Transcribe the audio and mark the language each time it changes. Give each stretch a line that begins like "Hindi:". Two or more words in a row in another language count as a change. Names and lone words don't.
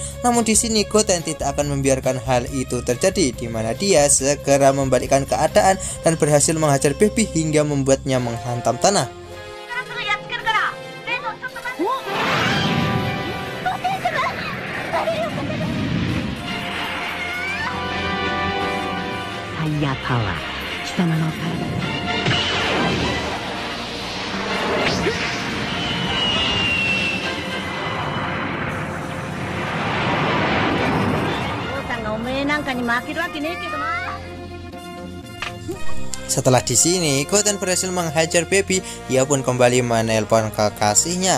Indonesian: Namun di sini Goten tidak akan membiarkan hal itu terjadi, di mana dia segera membalikkan keadaan dan berhasil menghajar Baby hingga membuatnya menghantam tanah. Saya power,
Japanese: 貴様の体.
Indonesian: Setelah di sini Goten berhasil menghajar Baby, ia pun kembali menelpon kekasihnya.